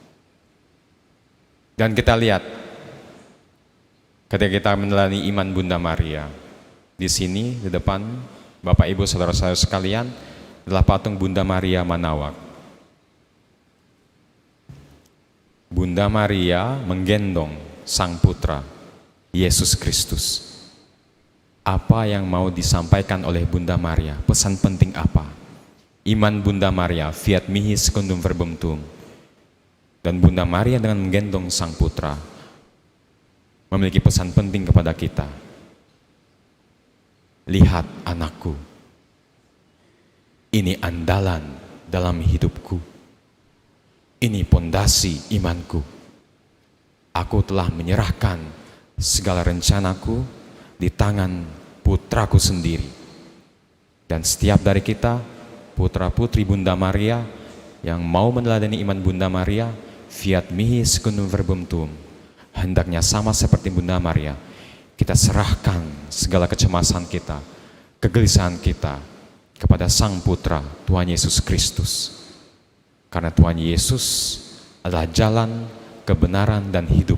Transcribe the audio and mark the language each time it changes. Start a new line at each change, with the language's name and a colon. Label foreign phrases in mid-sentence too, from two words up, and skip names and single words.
Indonesian: Dan kita lihat ketika kita meneladani iman Bunda Maria, di sini di depan Bapak Ibu saudara-saudara sekalian adalah patung Bunda Maria Manawak. Bunda Maria menggendong Sang Putra Yesus Kristus. Apa yang mau disampaikan oleh Bunda Maria? Pesan penting apa? Iman Bunda Maria,
Latin: fiat mihi secundum verbum tuum.
Indonesian: Dan Bunda Maria dengan menggendong Sang Putra memiliki pesan penting kepada kita. Lihat anakku, ini andalan dalam hidupku. Ini pondasi imanku. Aku telah menyerahkan segala rencanaku di tangan putraku sendiri. Dan setiap dari kita, putra-putri Bunda Maria yang mau meneladani iman Bunda Maria,
Latin: fiat mihi secundum verbum tuum,
Indonesian: hendaknya sama seperti Bunda Maria, kita serahkan segala kecemasan kita, kegelisahan kita kepada Sang Putra Tuhan Yesus Kristus. Karena Tuhan Yesus adalah jalan, kebenaran, dan hidup.